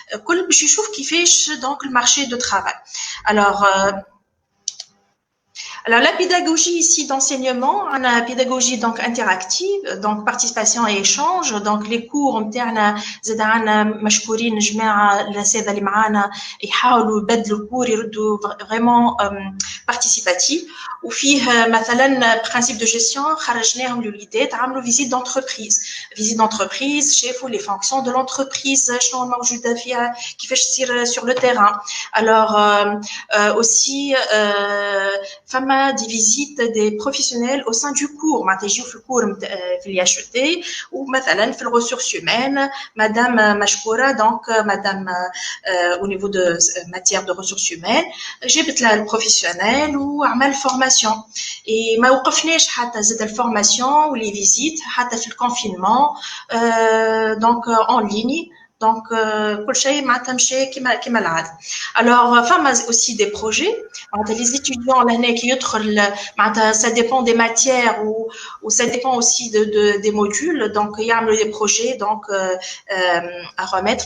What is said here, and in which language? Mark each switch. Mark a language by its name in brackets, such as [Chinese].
[Arabic] كل باش يشوف كيفاش donc [French] le marché de travail. Alors la pédagogie ici d'enseignement, on a la pédagogie donc interactive, donc participation et échange. [Arabic] Donc les cours نتاعنا زاد عنا مشكورين جماعة الأساتذة اللي معانا يحاولوا يبدلوا الكور يردوا [French] vraiment participatif. [Arabic] وفيه مثلا principe de gestion خرجناهم للوليدات عملوا [French] visite d'entreprise [Arabic] شافوا [French] les fonctions de l'entreprise [Arabic] شنو موجودة فيها كيفاش تصير [French] sur le terrain. Alors aussi فما des visites des professionnels au sein du cours. [Arabic] معناتها يجيو في الكور في الياشوتي ومثلا في الressources humaines madame مشكورة donc [French] madame au niveau de matière de ressources humaines [Arabic] جابت لها البروفيسيونيل وعمل فورماسيون. et ما وقفناش حتى زاد الفورماسيون ولي فيزيت حتى في الكونفينمون [French] donc en ligne. [Arabic] Donc, كل شيء معناتها مشى كما العادة. [French] Alors, فما aussi des projets. [Arabic] معناتها [French] les étudiants لهنا كي يدخل معناتها ça dépend des matières ou ça dépend aussi des modules. Donc, يعملوا des projets donc à remettre.